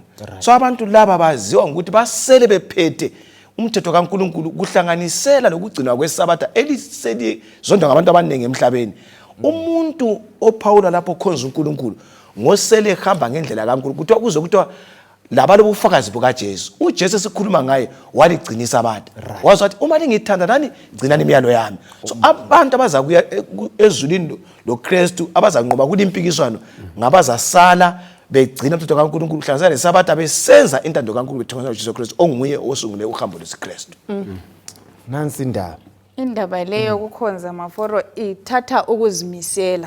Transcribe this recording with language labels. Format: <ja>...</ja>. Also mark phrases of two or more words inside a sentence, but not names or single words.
<nd>So abantu laba baziwa ukuthi basele bephethe umthetho kaNkulunkulu kuhlanganisela lokugcinwa kwesabatha eliseli zonke ngabantu abaningi emhlabeni. Umuntu oPaula lapho khonza uNkulunkulu ngosele ehamba ngendlela kaNkulunkulu kuthiwa kuze kuthiwa labalo bufakazi bukaJesu. uJesu esikhuluma ngaye waligcina isabatha. Wazi wathi uma lingithanda nani gcinani imiyalo yami. So abantu abazakuya ezulwini loKristu abazanqoba kule impikiswano ngabazasala begcina umthetho kaNkulunkulu kuhlanganisela lesabatha besenza intando kaNkulunkulu bethokozela uJesu Kristu onguye osungule uhambo lwesikristu. Nansi indaba. Indaba leyo kukhonza maforo ithatha ukuzimisela.</nd>